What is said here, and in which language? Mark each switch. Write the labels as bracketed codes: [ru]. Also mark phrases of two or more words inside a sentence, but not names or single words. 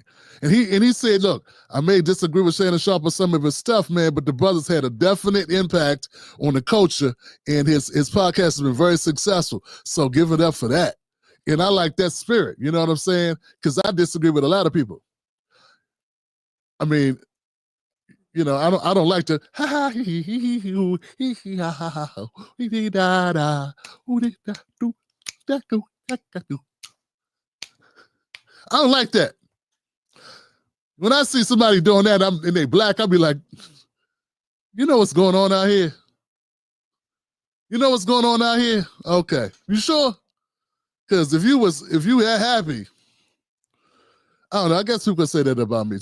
[en] And he said, look, I may disagree with Shannon Sharp on some of his stuff, man, but the brother's had a definite impact on the culture, and his podcast has been very successful. So give it up for that. And I like that spirit, you know what I'm saying? Because I disagree with a lot of people. I mean, you know, I don't like to ha ha he hoo he ha ha ha he da da da do da do da do. I don't like that. When I see somebody doing that, and they black, I'll be like, you know what's going on out here? You know what's going on out here? Okay. You sure? Because if you were happy, I don't know, I guess people could say that about me.